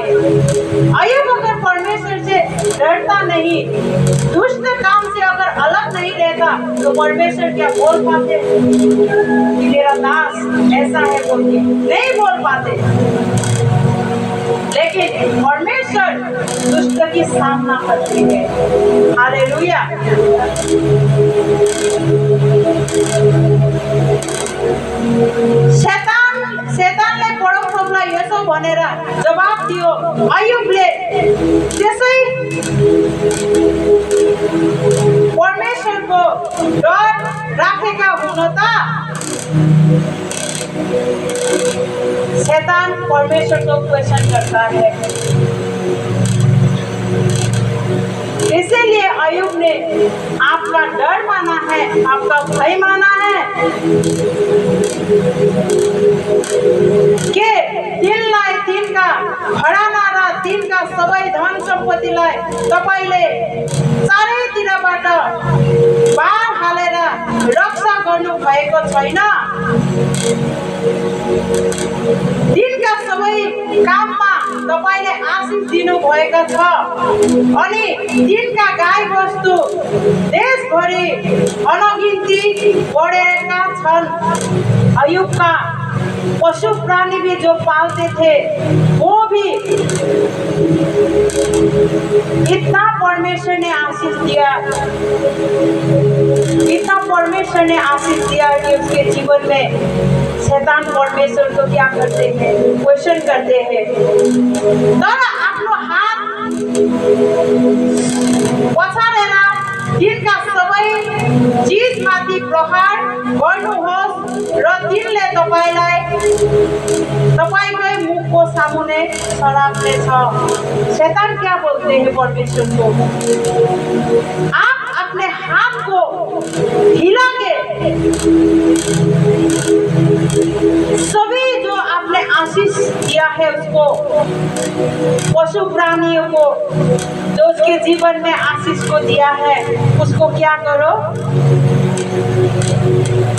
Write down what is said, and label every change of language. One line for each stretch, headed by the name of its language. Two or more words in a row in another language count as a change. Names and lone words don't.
Hindi: अय्यूब अगर परमेश्वर से डरता नहीं, दुष्ट काम से अगर अलग नहीं रहता, तो परमेश्वर क्या बोल पाते कि मेरा दास ऐसा है बोल के? नहीं बोल पाते। लेकिन परमेश्वर दुष्ट की सामना करती है। हालेलुया।
Nepali: शैतानले परमप्रभुलाई यसो भनेर जवाब दियो, अय्यूबले त्यसै परमेश्वरको डर राखेका हुन त?
Hindi: शैतान परमेश्वर को क्वेश्चन करता है। इसीलिए अय्यूब ने आपका डर माना है, आपका भय माना है कि
Nepali: तिनलाई, तिनका घराना र तिनका सबै धन सम्पत्तिलाई तपाईले चारैतिरबाट बार हालेर रक्षा गर्नु भएको छैन। तिनका सबै काममा तपाईले आशिष दिनु भएको छ अनि तिनका गाई वस्तु देशभरि अनगिन्ती बढेका छन्।
Hindi: अय्यूब का पशु प्राणी भी जो पालते थे वो भी इतना परमेश्वर ने आशीष दिया, इतना परमेश्वर ने आशीष दिया कि उसके जीवन में शैतान परमेश्वर को क्या करते हैं? क्वेश्चन करते हैं।
Nepali: तर आफ्नो हात पछाडेर तिनका सबै चिजमाथि प्रहार गर्नुहोस् र तिनले तपाईकै मुखको सामुने सराप्ने छ।
Hindi: शैतान क्या बोलते हैं परमेश्वर को? आप अपने हाथ को हिला के सभी जो आपने आशीष दिया है उसको, पशु प्राणियों को जो उसके जीवन में आशीष को दिया है, उसको क्या करो?